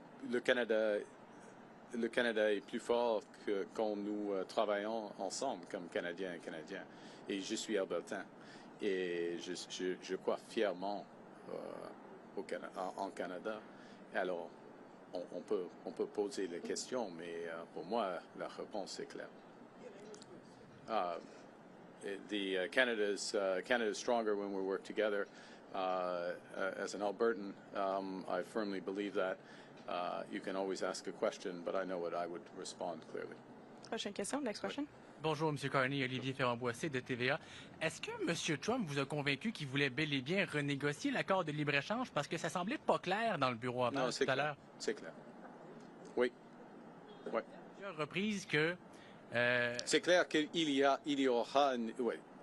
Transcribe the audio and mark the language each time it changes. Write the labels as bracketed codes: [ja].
[fr] Le Canada est plus fort que quand nous travaillons ensemble comme Canadiens et Canadiens. Et je suis albertain. Et je crois fièrement en Canada. Alors, on peut poser les questions, mais pour moi, la réponse est claire. [en] Canada's stronger when we work together. As an Albertan, I firmly believe that. You can always ask a question, but I know what I would respond clearly. [fr] Prochaine question. [en] Next question. [fr] Bonjour, M. Carney, Olivier Ferrand-Boissé de TVA. Est-ce que M. Trump vous a convaincu qu'il voulait bel et bien renégocier l'accord de libre-échange parce que ça semblait pas clair dans le bureau avant tout à l'heure? C'est clair. Oui. Oui. Plusieurs reprises que... C'est clair qu'il y aura... Oui.